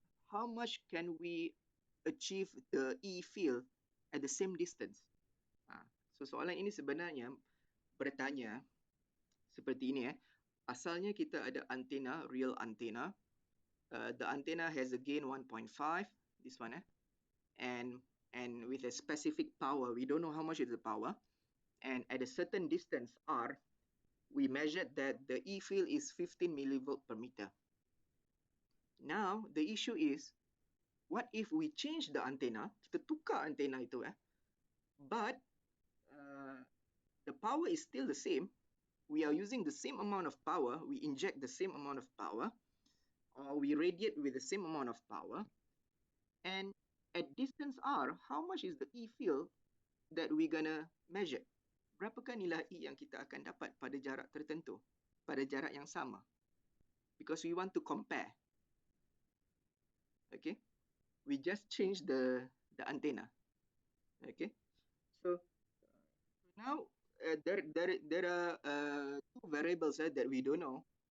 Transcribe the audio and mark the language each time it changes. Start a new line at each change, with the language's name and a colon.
English: How much can we achieve the E field at the same distance?
Malay: So soalan ini sebenarnya bertanya seperti ini. Asalnya kita ada antena,
English: real antenna. The antenna has a gain 1.5, this one, and with a specific power. We don't know how much is the power. And at a certain distance, R, we measured that the E field is 15 millivolt per meter. Now, the issue is, what if we change the antenna,
Malay: kita tukar antenna itu,
English: but the power is still the same. We are using the same amount of power, we inject the same amount of power, or we radiate with the same amount of power, and at distance R, how much is the E field that we're gonna measure?
Malay: Berapakah nilai E yang kita akan dapat pada jarak tertentu, pada jarak yang sama?
English: Because we want to compare. Okay, we just change the antenna. Okay, so now there are two variables that we don't know.